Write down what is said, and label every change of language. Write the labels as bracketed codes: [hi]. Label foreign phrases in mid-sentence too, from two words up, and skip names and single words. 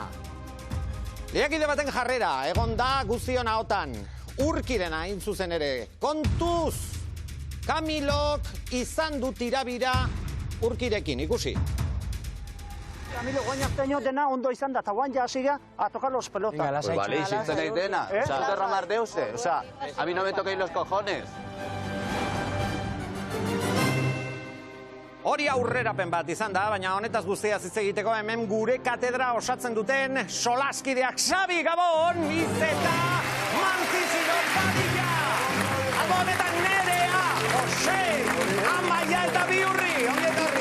[eu] Lehiakide baten jarrera, egon da guztion ahotan. Urkirena hain zuzen ere. Kontuz! Camilok izan du tirabira Urkirekin, ikusi. Camilo, guain arteño dena ondo izan da, eta guain ja hasiga [es] a tocar los pelota. Pues vale, [eu] isiltzen eitena. [es] O sea, no derramar deuse. O sea, a mí no me toquéis los cojones. [eu] Hori aurrerapen bat izan da, baina honetaz guztiaz hitz egiteko hemen gure katedra osatzen duten solaskideak Xabi Gabon, Izeta, Mantzizidor Padilla, Gabon eta Nerea, Jose, Amaia eta Biurri, ongi etorri.